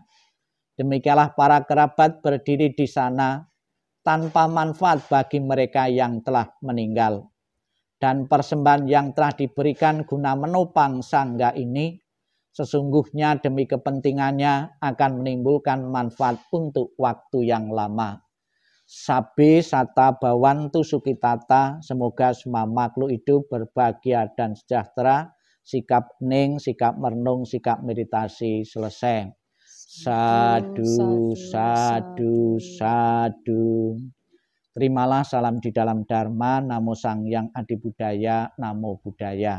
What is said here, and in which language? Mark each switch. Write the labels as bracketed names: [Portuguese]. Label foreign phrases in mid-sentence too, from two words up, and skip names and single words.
[Indonesian] Demikianlah para kerabat berdiri di sana tanpa manfaat bagi mereka yang telah meninggal. Dan persembahan yang telah diberikan guna menopang sangga ini, sesungguhnya demi kepentingannya akan menimbulkan manfaat untuk waktu yang lama. [Pali] Sabe sata bawantu sukitata, [Indonesian] semoga semua makhluk hidup berbahagia dan sejahtera. Sikap hening, sikap merenung, sikap meditasi selesai. [Pali] Sadu, sadu, sadu. [Indonesian] Terimalah salam di dalam Dharma, [Pali] Namo Sang Hyang Adi Budaya, Namo Buddhaya.